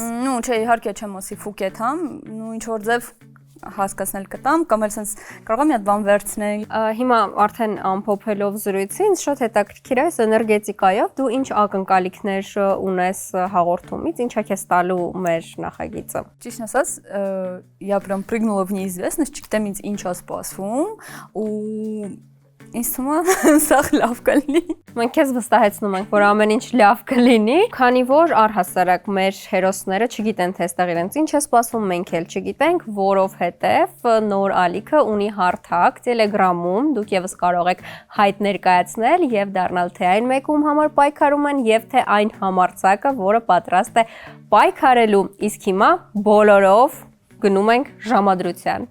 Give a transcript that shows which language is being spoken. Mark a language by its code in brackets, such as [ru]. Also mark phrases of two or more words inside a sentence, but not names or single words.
[hy] Ну, չէ, իհարկե չեմ ասի ֆու կեթամ, ну ինչ որ ձև հասկացնել կտամ, կամ էլ sense կարող եմ մի հատ բան վերցնել։ Հիմա արդեն ամփոփելով զրույցը, ինձ շատ հետաքրքիր է այս էներգետիկայով, դու ինչ ակնկալիքներ ունես հաղորդումից, ինչ է քեզ տալու մեր նախագիծը։ Ճիշտ ասած, [ru] я прям прыгнула в неизвестность, [hy] չգիտեմ ինձ ինչ է սպասվում, ու ինձ թվում է սա լավ կլինի։ Մենք քեզ վստահեցնում ենք, որ ամեն ինչ լավ կլինի, քանի որ առհասարակ մեր հերոսները չգիտեն թե այստեղ իրենց ինչ է սպասվում, մենք էլ չգիտենք, որովհետև նոր ալիքը ունի հարթակ Telegram-ում, դուք եւս կարող եք հայտ ներկայացնել եւ դառնալ թե այն մեկը, ում համար պայքարում են, եւ թե այն համարձակը, որը պատրաստ է պայքարելու։ Իսկ հիմա բոլորով գնում ենք ժամադրության։